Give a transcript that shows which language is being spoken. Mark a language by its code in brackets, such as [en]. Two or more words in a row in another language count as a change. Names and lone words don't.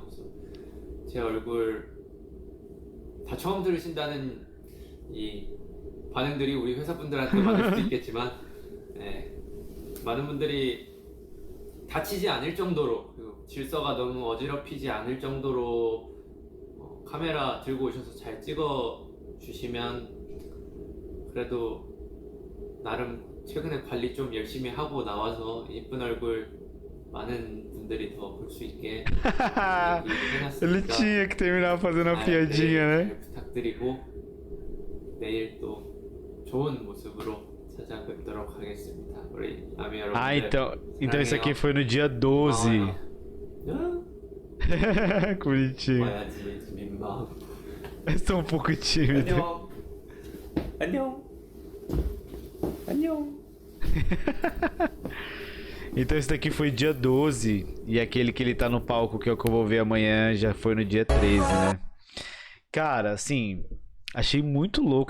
[ko] 그래서 제 얼굴 다 처음 들으신다는 이 반응들이 우리 회사 분들한테 많을 수도 있겠지만, 네, 많은 분들이 다치지 않을 정도로, 그리고 질서가 너무 어지럽히지 않을 정도로 카메라 들고 오셔서 잘 찍어 주시면 그래도 나름 최근에 관리 좀 열심히 하고 나와서 예쁜 얼굴 많은 분들이 더 볼 수 있게 [pt] Ele [ko] 해놨으니까 [pt] tinha que terminar fazendo uma piadinha, né? [ko] 잘 부탁드리고 내일 또 좋은 모습으로 찾아뵙도록 하겠습니다. 우리 아미 여러분들. [pt] Ah, então isso aqui foi no dia 12. Que bonitinho. [ko] 와야지 민망. [pt] Estou um pouco tímido. [ko] 안녕. 안녕. [pt] Então esse daqui foi dia 12. E aquele que ele tá no palco, que é o que eu vou ver amanhã, já foi no dia 13, né? Cara, assim, achei muito louco.